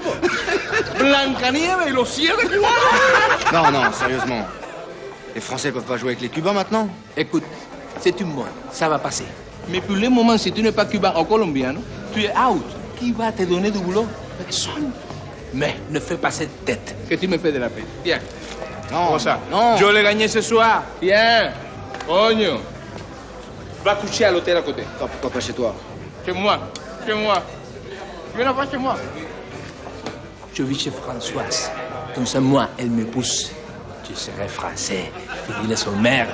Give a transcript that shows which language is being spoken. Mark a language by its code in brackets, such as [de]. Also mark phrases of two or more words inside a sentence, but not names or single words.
[fr] Blancanieves et los Siete Cubanos. Non, sérieusement. Les Français peuvent pas jouer avec les Cubains maintenant? Écoute, c'est une mode, ça va passer. Mais pour le moment, si tu n'es pas cubain ou colombian, tu es out. Qui va te donner du boulot? Personne. Mais ne fais pas cette tête que tu me fais de la peine. Viens. Non, Cosa? non. Je l'ai gagné ce soir. Viens. Coño. Va coucher à l'hôtel à côté. Pourquoi pas chez toi? Chez moi. Viens pas chez moi. Je vis chez Françoise. Comme ça, moi, elle me pousse. Tu serais français. Fini les merde.